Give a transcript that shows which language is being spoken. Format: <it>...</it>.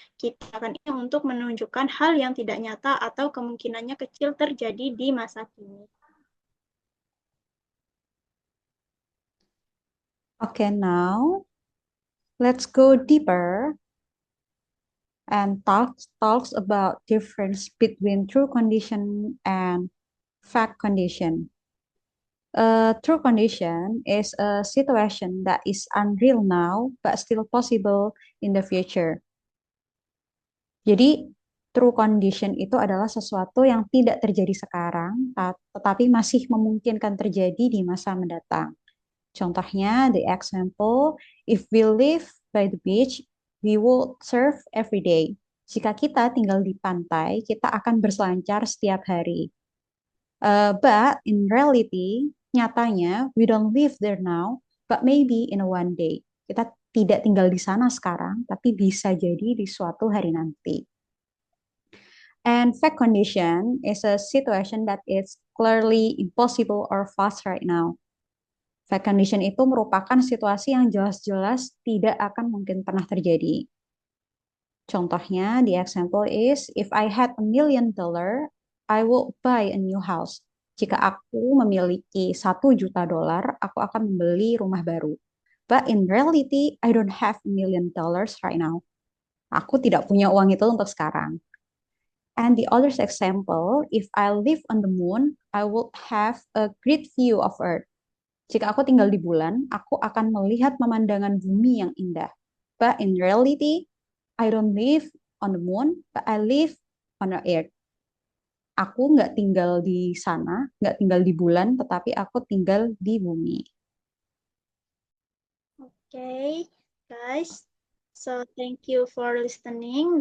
<id>Kita akan ini untuk menunjukkan hal yang tidak nyata atau kemungkinannya kecil terjadi di masa kini.</id> <en>Okay, now let's go deeper and talks about difference between true condition and fact condition. A true condition is a situation that is unreal now but still possible in the future.</en> <id>Jadi true condition itu adalah sesuatu yang tidak terjadi sekarang, tetapi masih memungkinkan terjadi di masa mendatang. Contohnya,</id> <en>the example, if we live by the beach, we will surf every day.</en> <id>Jika kita tinggal di pantai, kita akan berselancar setiap hari.</id> <en>But in reality,</en> <id>nyatanya,</id> <en>we don't live there now, but maybe in a one day.</en> <id>Kita tidak tinggal di sana sekarang, tapi bisa jadi di suatu hari nanti.</id> <en>And fact condition is a situation that is clearly impossible or false right now.</en> <id>Fact condition itu merupakan situasi yang jelas-jelas tidak akan mungkin pernah terjadi. Contohnya,</id> <en>the example is, if I had $1 million, I will buy a new house.</en> <id>Jika aku memiliki $1 juta, aku akan membeli rumah baru.</id> <en>But in reality, I don't have $1 million right now.</en> <id>Aku tidak punya uang itu untuk sekarang.</id> <en>And the other example, if I live on the moon, I will have a great view of Earth.</en> <id>Jika aku tinggal di bulan, aku akan melihat pemandangan bumi yang indah.</id> <en>But in reality, I don't live on the moon, but I live on the earth.</en> <id>Aku nggak tinggal di sana, nggak tinggal di bulan, tetapi aku tinggal di bumi.</id> <en>Okay, guys. So thank you for listening.</en>